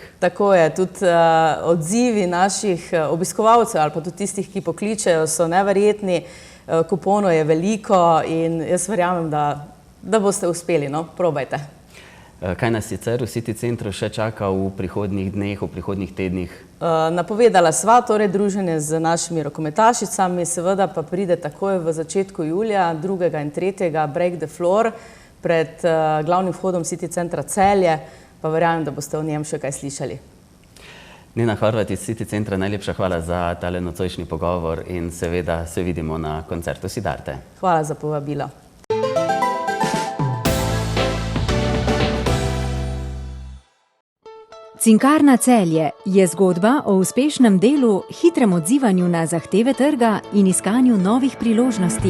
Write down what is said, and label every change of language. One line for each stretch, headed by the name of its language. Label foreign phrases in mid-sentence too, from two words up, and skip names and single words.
Slovenian: Tako je, tudi odzivi naših obiskovalcev ali pa tudi tistih, ki pokličejo, so neverjetni, kuponov je veliko in jaz verjamem, da boste uspeli, no, probajte. Kaj nas sicer v City centru še čaka v prihodnjih dneh, v prihodnjih tednih? Napovedala sva torej druženje z našimi rokometašicami, seveda pa pride takoj v začetku julija, 2. in 3. Break the Floor pred glavnim vhodom City centra Celje, pa verjamem, da boste o njem še kaj slišali. Nina Horvat iz City centra, najlepša hvala za tale nocojšnji pogovor in seveda se vidimo na koncertu Siddharte. Hvala za povabilo. Cinkarna Celje je zgodba o uspešnem delu, hitrem odzivanju na zahteve trga in iskanju novih priložnosti.